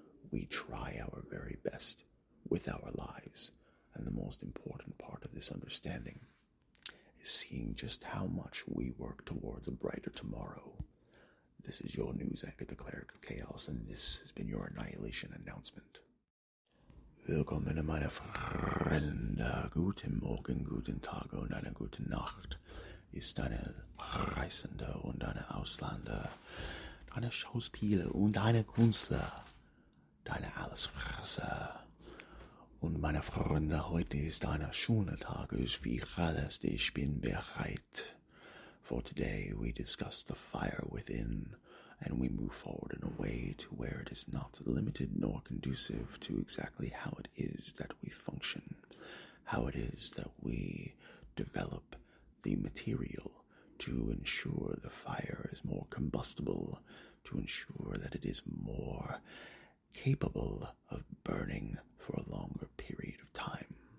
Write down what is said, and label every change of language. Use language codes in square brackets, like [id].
[en] We try our very best with our lives, and the most important part of this understanding is seeing just how much we work towards a brighter tomorrow. This is your news anchor, the Cleric of Chaos, and this has been your Annihilation Announcement. [de] Willkommen, meine Freunde. Guten Morgen, guten Tag und eine gute Nacht. Ist eine Reisende und eine Ausländer, deine Schauspieler und deine Künstler, deine Allesfresser. Und meine Freunde, heute ist ein schöner Tag, wie alles, ich bin bereit. [en] For today we discuss the fire within, and we move forward in a way to where it is not limited nor conducive to exactly how it is that we function, how it is that we develop the material to ensure the fire is more combustible, to ensure that it is more capable of burning for a longer period of time.